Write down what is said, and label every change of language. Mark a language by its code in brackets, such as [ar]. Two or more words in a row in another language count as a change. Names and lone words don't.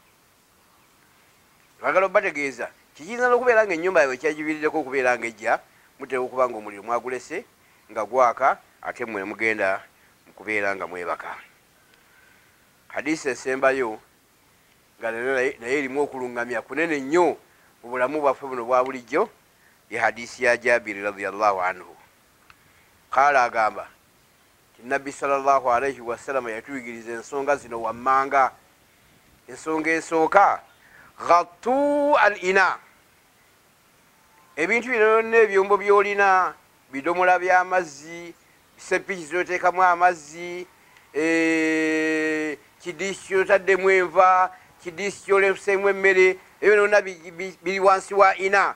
[lg] Bagala obategeeza kiyinza n'okubeera nga ennyumba yawe kyagibiriddeko okubeera nga ejja muteeka okuba nga omuliro mwagulese nga gwaka ate mmwe mugenda mukubeera nga mwebaka. Hadisi esembayo nga naye erimu okulungamya kunene nnyo mu bulamu bwaffe buno bwa bulijjo ye hadisi ya Jabiri [ar] رضي الله عنه. [lg] Qala agamba ti Nabbi [ar] صلى الله عليه وسلم [lg] yatuyigiriza ensonga zino wammanga. Ensonga esooka [ar] غطوا الإناء, [lg] ebintu byonna ebyombo byolina, bidomola by'amazzi, bisepiki zoteekamu amazzi, kidiisi kyotaddemu enva, kidiisi kyoleseemu emmere, ebyo byonna biri wansi wa ina.